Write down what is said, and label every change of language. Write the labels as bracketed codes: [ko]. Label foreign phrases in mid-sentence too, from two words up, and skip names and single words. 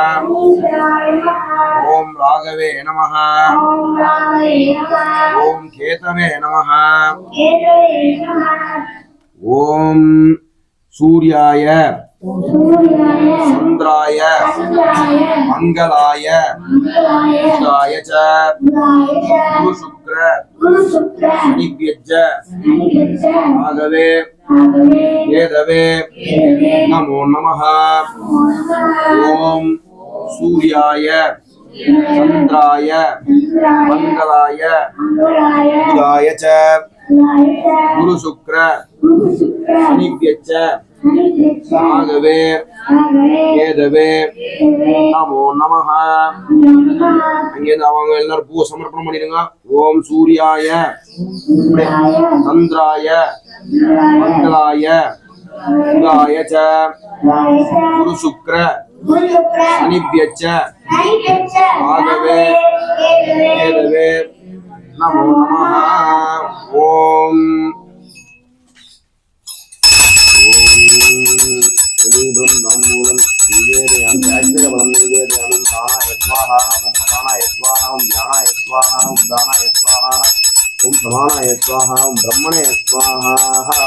[sa] ओम् राघवे नमः ओम् केतवे नमः ओम् सूर्याय चन्द्राय मङ्गलाय बुधाय च गुरु शुक्र शनिभ्यश्च राघवे केतवे नमो नमः. ओम् सूर्याय चंद्राय मंगलाय बुधाय च गुरु शुक्र शनिभ्यश्च राघवे केतवे नमो नमः [ta] அவங்க எல்லாரும் பூ சமர்ப்பணம் பண்ணிடுங்க. [sa] ओम् सूर्याय चन्द्राय मङ्गलाय बुधाय च गुरु शुक्र शनिभ्यश्च राघवे केतवे नमो नमः. ओम ब्रह्मणे स्वाहा.